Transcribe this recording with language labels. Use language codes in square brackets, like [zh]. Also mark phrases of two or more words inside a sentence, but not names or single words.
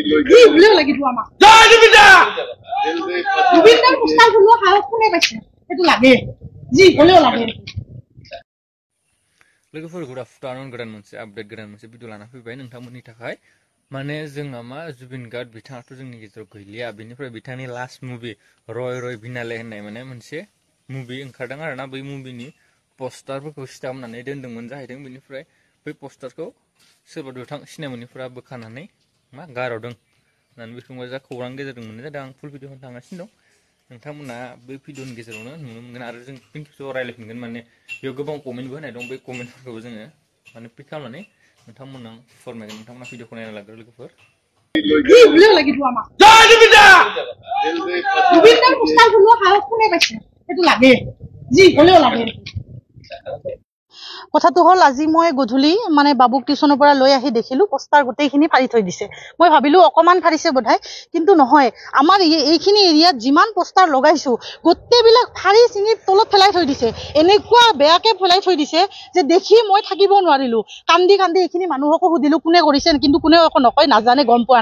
[as] কি হলেও লাগিব আমাক জুবিনদাৰ পোষ্টাৰ বনোৱা সাহস কোনে পাইছে সেইটো লাগে যি হলেও লাগে [brx] लोगोफोर [en] good afternoon [brx] गोदान मोनसे आपडेट गोदान मोनसे भिडिअ लाना फैबाय नोंथांमोननि थाखाय माने जोंना मा जुबिन गार्ड बिथाङाथ' जोंनि गेजेराव गैलिया बेनिफ्राय बिथांनि [en] last movie [brx] रय बिनाले होननाय माने मोनसे मुभि ओंखारदों आरोना बै मुभिनि पस्टारफोरखौ सिथाबनानै दोनदोंमोन जाहैदों बेनिफ्राय बै पस्टारखौ सोरबा बिथां सिनायमोनिफोरा बोखानानै मा गारहरदों होननानै बेखौ जा खौरां गेजेरजों मोननाय जादों आं [en] full video [brx] थांगासिनो दं नोंथांमोना बे भिडिअनि गेजेरावनो नुनो मोनगोन आरो जों फिन खेबसेबाव रायलायफिनगोन माने बेयाव गोबां कमेन्टबो होनाय दं बे कमेन्टफोरखौबो जोङो माने पिक खालामनानै नोंथांमोननो फोरमायगोन नोंथांमोना भिडिअखौ नायना लाग्रो लोगोफोर [as] কি হলেও লাগিব আমাক জুবিনদাৰ পোষ্টাৰ বনোৱা সাহস কোনে পাইছে সেইটো লাগে যি হলেও লাগে কথাটো হল আজি মই গধূলি মানে বাবুক টিউচনৰ পৰা লৈ আহি দেখিলো পোষ্টাৰ গোটেইখিনি ফাৰি থৈ দিছে মই ভাবিলো অকমান ফাৰিছে বোধহয় কিন্তু নহয় আমাৰ এইখিনি এৰিয়াত যিমান পোষ্টাৰ লগাইছো গোটেইবিলাক ফাৰি চিঙি তলত পেলাই থৈ দিছে এনেকুৱা বেয়াকে পেলাই থৈ দিছে যে দেখি মই থাকিব নোৱাৰিলো কান্দি কান্দি এইখিনি মানুহকো সুধিলো কোনে কৰিছে কিন্তু কোনেও একো নকয় নাজানে গম পোৱা